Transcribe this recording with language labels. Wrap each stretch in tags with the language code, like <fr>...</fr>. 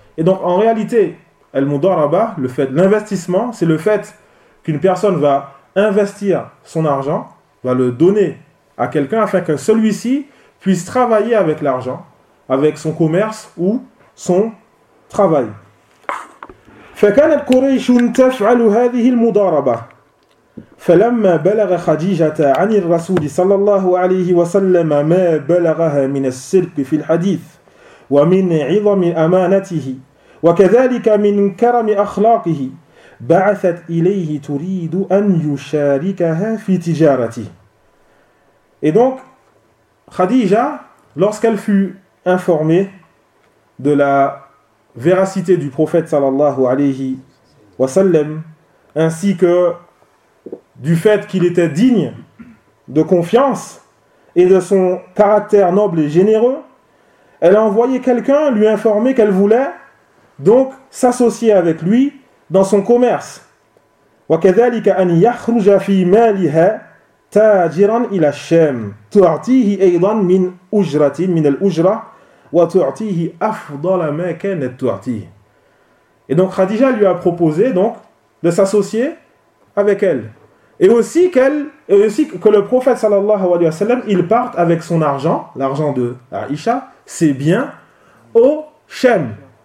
<fr>Et donc en réalité, Al-Mudaraba, le fait, l'investissement, c'est le fait qu'une personne va investir son argent, va le donner à quelqu'un afin que celui-ci puisse travailler avec l'argent, avec son commerce ou son travail.</fr> <ar>فَكَانَتْ قُرَيْشٌ تَفْعَلُ هَذِهِ الْمُدَارَبَةِ فَلَمَّا بَلَغَ خَدِيجَةَ عَنِ الرَّسُولِ صَلَّى اللَّهُ عَلَيْهِ وَسَلَّمَ مَا بَلَغَهَا مِنَ السِّرْقِ فِي الْحَدِيثِ وَمِنَ عِظَمِ أَمَانَتِهِ وكذلك من كرم أخلاقه بعثت إليه تريد أن يشاركها في تجارته.</ar> <fr>Et donc Khadija, lorsqu'elle fut informée de la véracité du prophète</fr> <ar>sallallahu alayhi wa sallam,</ar> <fr>ainsi que du fait qu'il était digne de confiance et de son caractère noble et généreux, elle a envoyé quelqu'un lui informer qu'elle voulait donc s'associer avec lui dans son commerce.</fr> <ar>وكذلك أن يخرج في مالها تاجرا إلى الشام تعطيه أيضا من أجرة من الأجرة وتعطيه أفضل ما كانت تعطيه.</ar> <fr>Et donc Khadija lui a proposé donc de s'associer avec elle, et aussi que le prophète</fr> <ar>sallallahu alayhi wa sallam</ar> <fr>il parte avec son argent, l'argent de Aïcha, ses biens, au Shem.</fr>